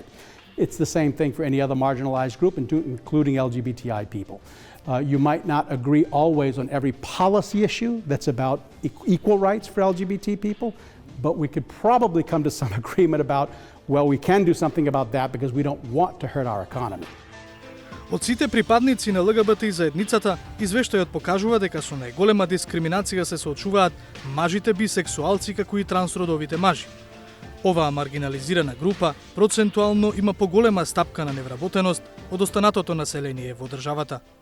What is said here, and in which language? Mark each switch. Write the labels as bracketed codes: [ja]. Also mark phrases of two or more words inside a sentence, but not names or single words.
[en] It's the same thing for any other marginalized group, including LGBTI people. You might not agree always on every policy issue that's about equal rights for LGBT people, but we could probably come to some agreement about, well, we can do something about that because we don't want to hurt our economy. [mk] Од сите припадници на ЛГБТ заедницата, извештајот покажува дека со најголема дискриминација се соочуваат мажите бисексуалци како и трансродовите мажи. Оваа маргинализирана група процентуално има поголема стапка на невработеност од останатото население во државата.